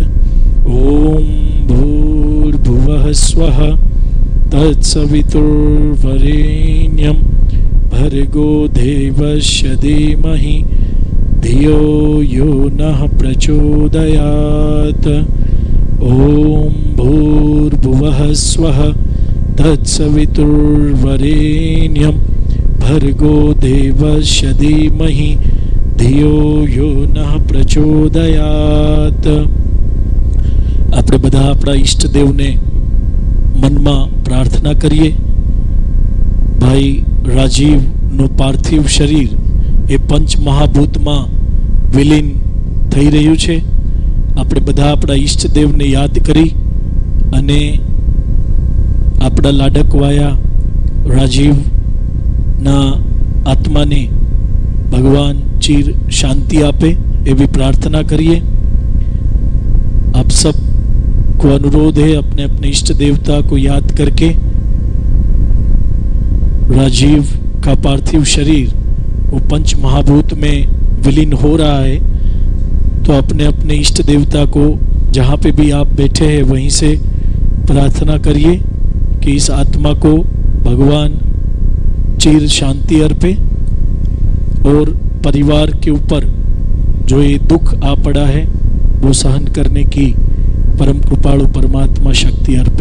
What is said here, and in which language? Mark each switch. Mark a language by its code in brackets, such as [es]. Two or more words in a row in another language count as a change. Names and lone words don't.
[sa] ओम भूर्भुवः स्वः तत्सवितुर्वरेण्यं भर्गो देवस्य धीमहि धियो यो नः प्रचोदयात्। ओम भूर्भुवः स्वः तत्सवितुर्वरेण्यं भर्गो देवस्य धीमहि धियो यो नः प्रचोदयात्। [gu] આપણે બધા આપણા ઈષ્ટદેવને મનમાં પ્રાર્થના કરીએ। ભાઈ રાજીવનું પાર્થિવ શરીર એ પંચમહાભૂતમાં વિલીન થઈ રહ્યું છે। આપણે બધા આપણા ઈષ્ટદેવને યાદ કરી અને આપણા લાડકવાયા રાજીવના આત્માને ભગવાન ચીર શાંતિ આપે એવી પ્રાર્થના કરીએ। [hi] आप सब को अनुरोध है अपने अपने इष्ट देवता को याद करके राजीव का पार्थिव शरीर वो पंच महाभूत में विलीन हो रहा है, तो अपने अपने इष्ट देवता को जहाँ पे भी आप बैठे हैं वहीं से प्रार्थना करिए कि इस आत्मा को भगवान चिर शांति अर्पे और परिवार के ऊपर जो ये दुख आ पड़ा है वो सहन करने की परम कृपालु परमात्मा शक्ति अर्पे।